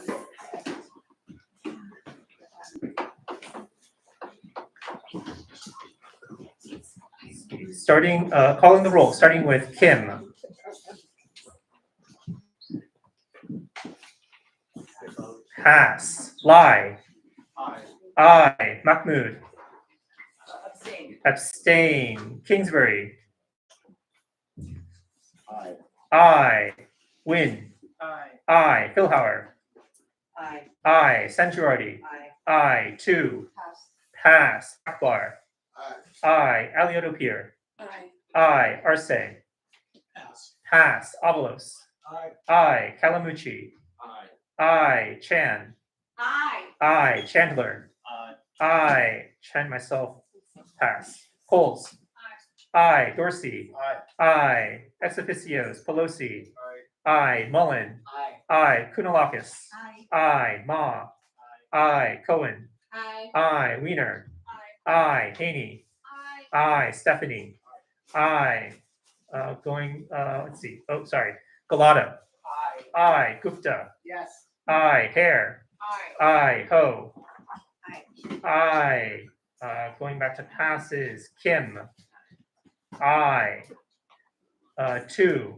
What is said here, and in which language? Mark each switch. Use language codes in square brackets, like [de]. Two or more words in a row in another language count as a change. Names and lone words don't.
[en] Calling the roll, starting with Kim. Pass. Lai. Aye. I. Mahmood. Abstain. Abstain. Kingsbury. Aye. I. Win. Aye. I. Philhauer. Aye. I. Sanjurati. Aye. I. 2. Pass. Pass. Akbar. Aye. I. Aliotopir. Aye. I. Arce. Pass. Pass. Avalos. Aye. I. Calamucci. Aye. I. Chan. Aye. I. Chandler. Aye. I. Chan myself. Pass. Coles. I. Dorsey. Aye. I. Ex officios. Pelosi. Aye. I. Mullen. Aye. I. Kunalakis. Aye. I. Ma. I. Cohen. Aye. I. Wiener. Aye. I. Haney. Aye. I. Stephanie. I. Let's see. Oh, sorry. Galata. I, Gupta. Yes. I, Hare. I, Ho. I, going back to passes, Kim. I, 2.